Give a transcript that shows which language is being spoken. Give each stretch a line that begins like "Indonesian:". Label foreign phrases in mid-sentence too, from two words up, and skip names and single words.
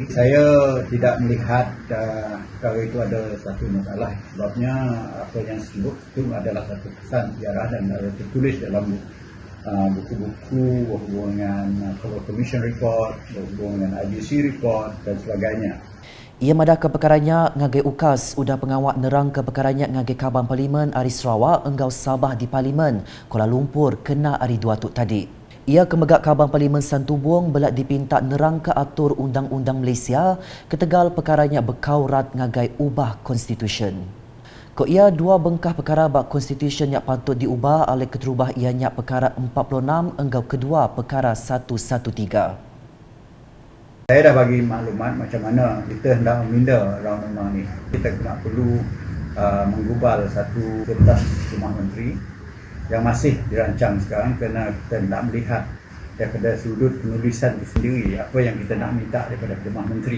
Malay: Saya tidak melihat perkara itu ada satu masalah sebabnya apa yang disebut itu adalah satu pesan sejarah dan ada tertulis dalam buku-buku berhubung dengan Commission Report, berhubung dengan IBC Report dan sebagainya.
Iban: Ia madah ke perkaranya ngagai ukas udah pengawal nerang ke perkaranya ngagai kaban parlimen Ari Sarawak enggau Sabah di parlimen Kuala Lumpur kena hari 2 tu tadi. Ia kemegak kaban parlimen Santubong belak dipinta nerang ke atur undang-undang Malaysia ketegal perkaranya berkaurat ngagai ubah konstitusi. Ko ia dua bengkah perkara bak konstitusi yang patut diubah oleh keterubah ianya perkara 46 enggau kedua perkara 113.
Malay: Saya dah bagi maklumat macam mana kita hendak meminda round undang ni. Kita kena perlu menggubal satu kertas Jemaah Menteri yang masih dirancang sekarang kerana kita nak melihat daripada sudut penulisan itu sendiri apa yang kita nak minta daripada Jemaah Menteri.